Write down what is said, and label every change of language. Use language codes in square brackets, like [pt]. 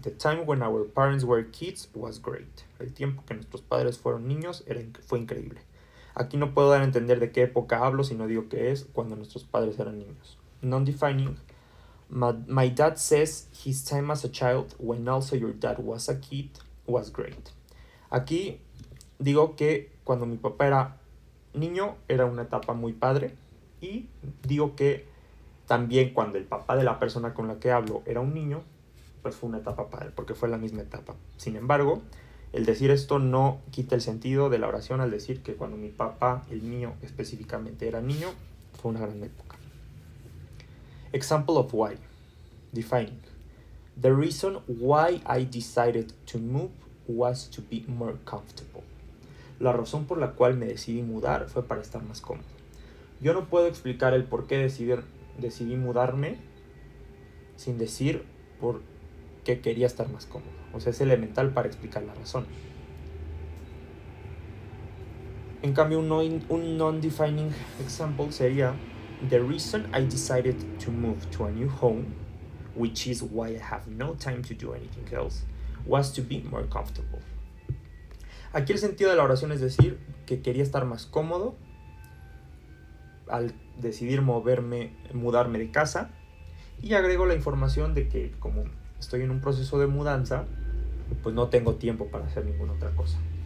[en] The time when our parents were kids was great. [es] El tiempo que nuestros padres fueron niños fue increíble. Aquí no puedo dar a entender de qué época hablo si no digo que es cuando nuestros padres eran niños. [en] Non-defining. My dad says his time as a child when also your dad was a kid was great. [es] Aquí digo que cuando mi papá era niño era una etapa muy padre y digo que también cuando el papá de la persona con la que hablo era un niño, pues fue una etapa padre porque fue la misma etapa. Sin embargo, el decir esto no quita el sentido de la oración al decir que cuando mi papá, el mío específicamente, era niño, fue una gran época. [en] Example of why. Defining. The reason why I decided to move was to be more comfortable. [es] La razón por la cual me decidí mudar fue para estar más cómodo. Yo no puedo explicar el por qué decidí mudarme sin decir por qué quería estar más cómodo. O sea, es elemental para explicar la razón. En cambio, un non-defining example sería [en] the reason I decided to move to a new home, which is why I have no time to do anything else, was to be more comfortable. [es] Aquí el sentido de la oración es decir que quería estar más cómodo al decidir mudarme de casa, y agrego la información de que como estoy en un proceso de mudanza, pues no tengo tiempo para hacer ninguna otra cosa.